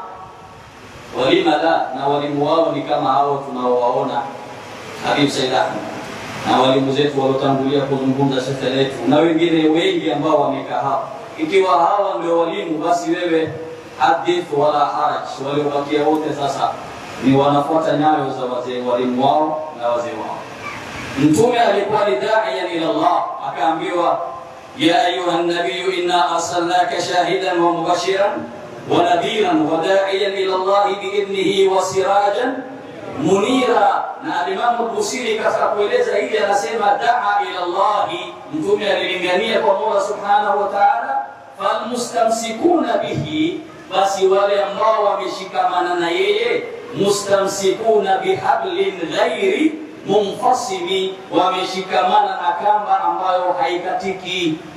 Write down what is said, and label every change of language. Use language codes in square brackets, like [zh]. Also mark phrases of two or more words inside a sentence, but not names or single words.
[sw] Walima la, na walimu wao ni kama hao tunaowaona Habib Said Ahmed na walimu zetu waliotangulia kuzungumza sasa letu na wengine wengi ambao wamekaa hapa. Ikiwa hawa ndio walimu, basi wewe [ar] حدث ولا حرج. [sw] Waliobakia wote sasa ni wanafuata nyayo za wazee walimu wao na wazee wao. Mtume alikuwa ni [ar] داعيا إلى الله, [sw] akaambiwa [ar] يا أيها النبي إنا أرسلناك شاهدا ومبشرا ونذيرا وداعيا إلى الله بإذنه وسراجا منيرا. [sw] Na Imam al-Busiri katika kueleza hili anasema [ar] دعا إلى الله, [sw] mtume alilingania kwa Mola [ar] سبحانه وتعالى. فالمستمسكون به, [sw] basi wale ambao wameshikamana na yeye, [ar] مستمسكون بحبل غير منفصم, [sw] wameshikamana na kamba ambayo haikatiki.